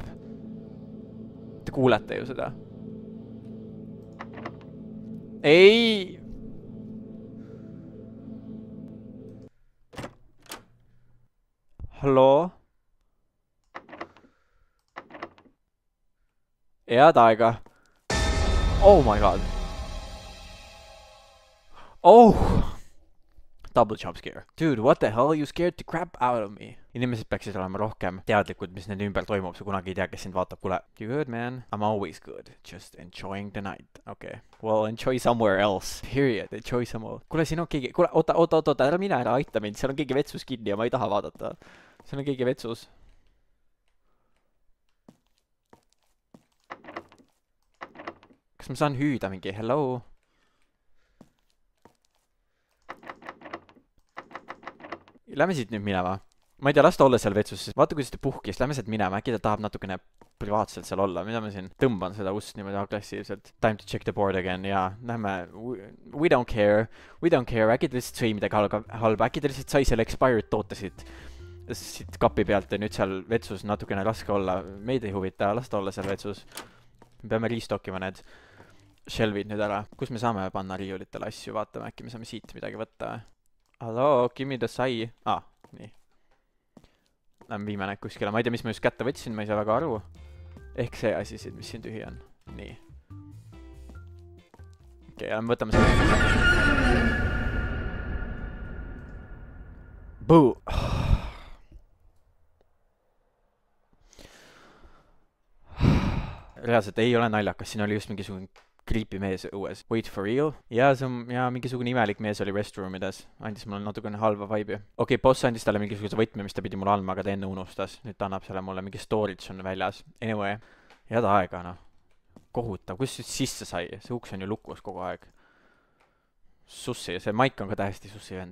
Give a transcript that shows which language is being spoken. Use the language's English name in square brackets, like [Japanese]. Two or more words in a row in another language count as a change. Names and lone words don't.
[Estonian] Te kuulete ju seda. Ei! Halloo? Head aega. [English] Oh my god. Oh! Double jump scare. Dude, what the hell? You scared the crap out of me. [Estonian] Inimesed peaksid olema rohkem teadlikud, mis nende ümber toimub. Sa kunagi ei tea, kes sind vaatab. Kuule, [English] you good, man? I'm always good. Just enjoying the night. Okay. Well, enjoy somewhere else. Period. Enjoy somewhere. [Estonian] Kuule, siin on keegi... Kuule, oota. Ära mine ära, aita mind. Seal on keegi vetsus kinni ja ma ei taha vaadata. Seal on keegi vetsus. Kas ma saan hüüda mingi? Hello? Lähme siit nüüd minema. Ma ei tea, las ta olla seal vetsus, sest vaata, kuidas ta puhkis. Lähme sealt minema, äkki ta tahab natukene privaatselt seal olla. Mida ma siin tõmban seda ust niimoodi agressiivselt. [English] Time to check the board again, [Estonian] jaa. Lähme, [English] we don't care. [Estonian] Äkki ta lihtsalt sõi midagi halba. Äkki ta lihtsalt sai selle expired toote siit kapi pealt ja nüüd seal vetsus natukene raske olla. Meid ei huvita, las ta olla seal vetsus. Me peame restockima need shelvid nüüd ära. Kus me saame panna riiulitele asju? Vaatame, äkki me saame siit midagi võtta. [English] Hello, give me the sai. Nii. [Estonian] Lähme viime need kuskile. Ma ei tea, mis ma just kätte võtsin, ma ei saa väga aru. Ehk see asi siin, mis siin tühi on. Nii. Okei, lähme võtame selle. [English] Boo! [Estonian] reaalselt ei ole naljakas, siin oli just mingisugune creepy mees õues. [English] Wait for real? [Estonian] ja mingisugune imelik mees oli restroomides. Andis mulle natukene halva vibe'i. Okei, boss andis talle mingisuguse võtme, mis ta pidi mulle andma, aga ta enne unustas. Nüüd ta annab selle mulle, mingi storage on väljas. Anyway, head aega, noh. Kohutav, kus sisse sai? See uks on ju lukus kogu aeg. Sussi, see maik on ka täiesti sussi vend.